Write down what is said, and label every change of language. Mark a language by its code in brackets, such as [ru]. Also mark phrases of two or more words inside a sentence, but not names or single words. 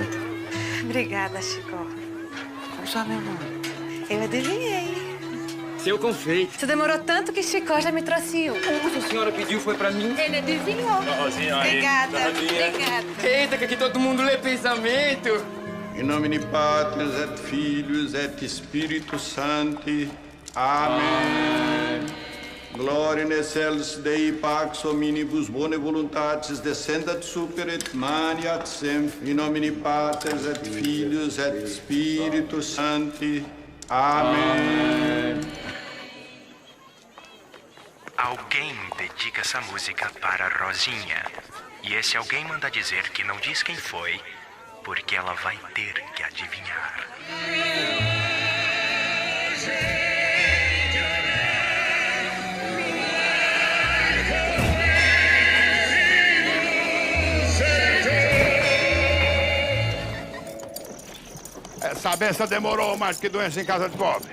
[pt] Obrigada, Chico. Como sabe, meu nome? Eu adivinhei. Seu confeito. Você demorou tanto que Chico já me trouxe um. O que a senhora pediu foi pra mim? Ele adivinhou. Rosinha, aí. Obrigada, Rosinha. obrigada. Eita, que aqui todo mundo lê pensamento. [la] In nomine Patris et Filius et Spiritus Sancti. [pt] Amém. [la] Gloria in excelsis Dei pax hominibus bone voluntatis descendat super et maniat sem. In nomine Patris et Filius et Spiritus Sancti. [pt] Amém. Alguém dedica essa música para Rosinha. E esse alguém manda dizer que não diz quem foi, porque ela vai ter que adivinhar. Essa benção demorou mais que doença em casa de pobre.